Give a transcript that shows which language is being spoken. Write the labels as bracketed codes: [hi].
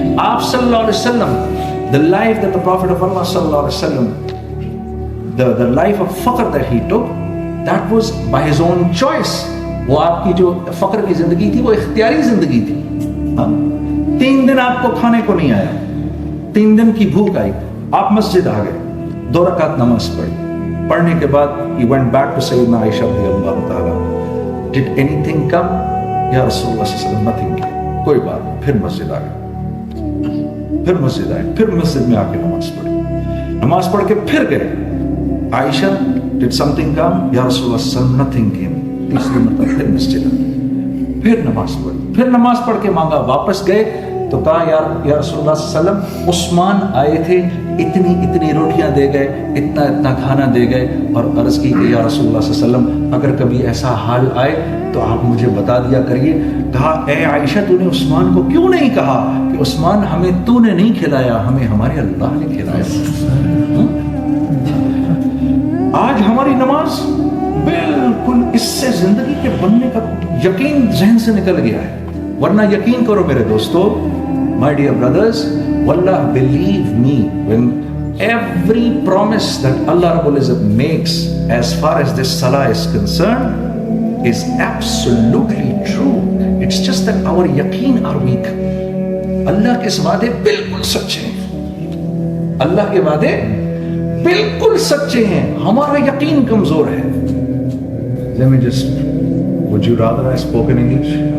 [en] آپ صلی اللہ علیہ وسلم, the life that the Prophet of Allah صلی اللہ علیہ وسلم, the life of فقر that he took, that was by his own choice. [ur] وہ آپ کی جو فقر کی زندگی تھی وہ اختیاری زندگی تھی. 3 دن آپ کو کھانے کو نہیں آیا, 3 دن کی بھوک آئی, آپ مسجد آ گئے, 2 رکعت نماز پڑھی. پڑھنے کے بعد [en] he went back to سیدنا Aisha رضی اللہ تعالیٰ. Did anything come? [ur] یا رسول اللہ صلی اللہ علیہ وسلم, [en] nothing came. [ur] کوئی بات نہیں. پھر مسجد آ گئے, پھر مسجد آئے, پھر مسجد میں آ کے نماز پڑھی. نماز پڑھ کے پھر گئے. [en] Aisha, did something come? [ur] یا رسول اللہ صلی اللہ علیہ وسلم, [en] nothing came. [ur] تیسری مرتبہ پھر مسجد آئے, پھر نماز پڑھی. پھر نماز پڑھ کے مانگا, واپس گئے تو کہا یا رسول اللہ صلی اللہ علیہ وسلم, عثمان آئے تھے, اتنی روٹیاں دے گئے, اتنا کھانا دے گئے, اور عرض کی کہ یا رسول اللہ صلی اللہ علیہ وسلم اگر کبھی ایسا حال آئے تو آپ مجھے بتا دیا کریے. کہا اے عائشہ, تو نے عثمان کو کیوں نہیں کہا کہ عثمان ہمیں تو نے نہیں کھلایا, ہمیں ہمارے اللہ نے کھلایا. آج ہماری نماز بالکل اس سے زندگی کے بننے کا یقین ذہن سے نکل گیا ہے. ورنہ یقین کرو میرے دوستو, [en] my dear brothers, wallah, believe me, when every promise that Allah Rabbul Izzat makes as far as this salah is concerned is absolutely true. It's just that our yaqeen are weak. [ur] اللہ کے وعدے بالکل سچے ہیں, اللہ کے وعدے بالکل سچے ہیں, ہمارا یقین کمزور ہے. [en] Let me just, would you rather I spoke in English?